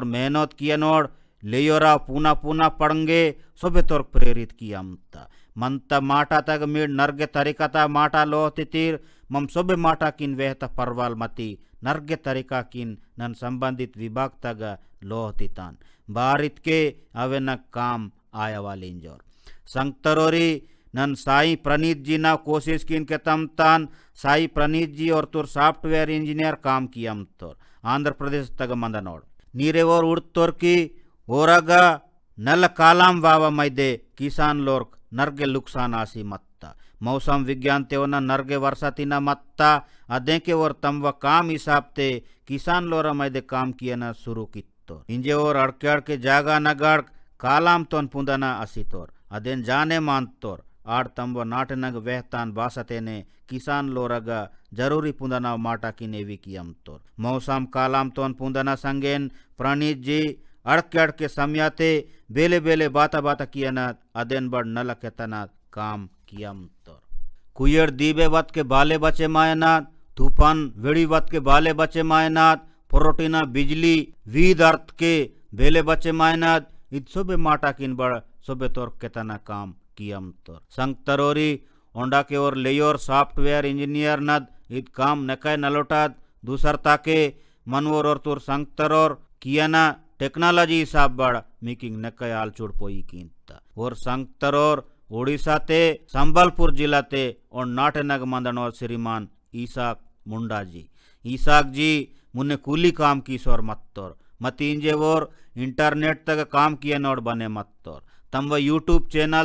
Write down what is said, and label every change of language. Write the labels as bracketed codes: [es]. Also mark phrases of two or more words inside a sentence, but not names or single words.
[gon] मेहनत किया नोड़ लेयोरा पूना पूना पड़ंगे सोबे तोर प्रेरित कियमता मंत माटा तक मीड नर्गे तरीकाता माटा लोहतितीर मम सोबे माटा किन वेहता परवाल मती नर्गे तरीका किन नन [hi] संबंधित विभाग [gon] तक लोहतितान बारित के अवे न काम आया वाली इंजोर संगतरोरी नन साई प्रणीत जी ना कोशिश किन के तमतान साई प्रणीत जी और तुर [en] software engineer [gon] काम कियम तोर आंध्र प्रदेश तग मंदनोड नीरे और उड़तोर की ओरग नल कालाम वावा मैदे किसान लोर्क नर्गे लुक्सान आसी मत्ता [hi] मौसम विज्ञान [gon] तेवना नर्गे वर्षातिना मत्ता अदे के और तम व काम हिसाब ते किसान लोरा मैदे काम किया न शुरू कित्तो इंजे और अड़के अड़के जागा नगड़ कालाम तोन पुंदना असी तोर अदेन जाने मान तोर आड़ तंब नाटनग वेहतान बासतेने किसान लोरग जरूरी पुंदना माटा की नेवी कियम तोर मौसम कालाम तोन पुंदना संगेन प्रणीत जी अड़के अड़के समयाते बेले बेले बाता बाता कियना अदेन बड़ नल केतना काम कियम तोर। कुयर दीबे वत के बाले बचे मायनात, तूफान वेड़ी वत के बाले बचे मायनात, प्रोटीना बिजली वीद अर्थ के बेले बचे मायनात, इत सोबे माटा किन बड़ सोबे तोर केतना काम कियम तोर संग तरोरी ओंडा के और लेयोर [en] software engineer [gon] नद इत काम नकय नलोटात दूसर ताके मनवोर और तोर संग तरोर कियाना टेक्नोलॉजी हिसाब बड़ मीकिंग नकय आल चुड़ पोई कींता और संग तरोर ओडिशा ते संबलपुर जिला ते और नाटे नग मंदनोर श्रीमान ईसाक मुंडा जी ईसाक जी मुन्ने कूली काम की सोर मत्तोर मतींजे वोर इंटरनेट तक काम किए नोड बने मत्तोर तम व [en] YouTube channel